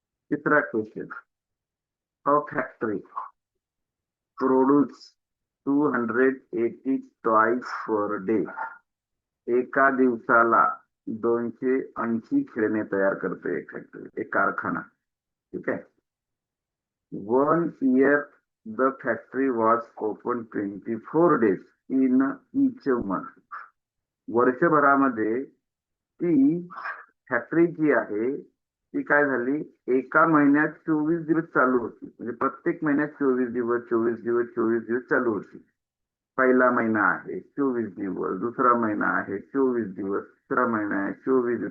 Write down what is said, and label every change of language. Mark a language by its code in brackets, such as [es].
[mr] तिसरा क्वेश्चन, [en] A factory produce 280 toys per day. [mr] एका दिवसाला 280 खेळणे तयार करते एक फॅक्टरी, एक कारखाना. ठीक आहे, [en] 1 year the factory was open 24 days in each month. [mr] वर्षभरामध्ये ती फॅक्टरी जी आहे ती काय झाली, एका महिन्यात 24 दिवस चालू होती. म्हणजे प्रत्येक महिन्यात 24 दिवस 24 दिवस 24 दिवस चालू होती. पहिला महिना आहे 24 दिवस, दुसरा महिना आहे 24 दिवस, तिसरा महिना आहे 24 दिवस.